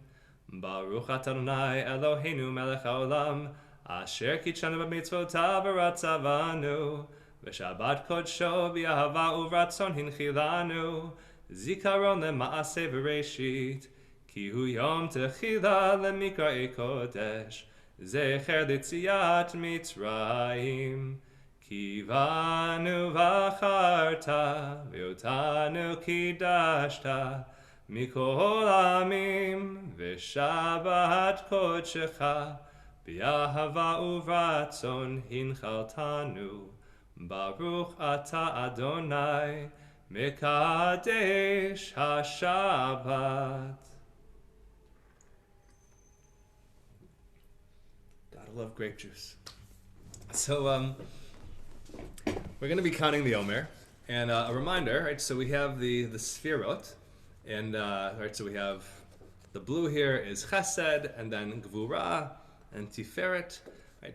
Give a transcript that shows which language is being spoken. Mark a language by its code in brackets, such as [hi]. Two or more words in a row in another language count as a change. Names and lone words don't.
[he] ברוך אתה אדני אלהינו מלך העולם אשר קדשנו במצותיו ורצה בנו ושבת קדשו באהבה וברצון הנחילנו זכרון למעשה בראשית כי הוא יום תחלה למקראי קדש זכר ליציאת מצרים כי בנו בחרת ואותנו קדשת מכל העמים ושבת קדשך באהבה וברצון הנחלתנו ברוך אתה אדני מקדש השבת. [en] Gotta love grape juice. So we're going to be counting the Omer, and a reminder, right? So we have the Sfirot, and right. So we have the blue here is Chesed, and then Gvura and Tiferet, right?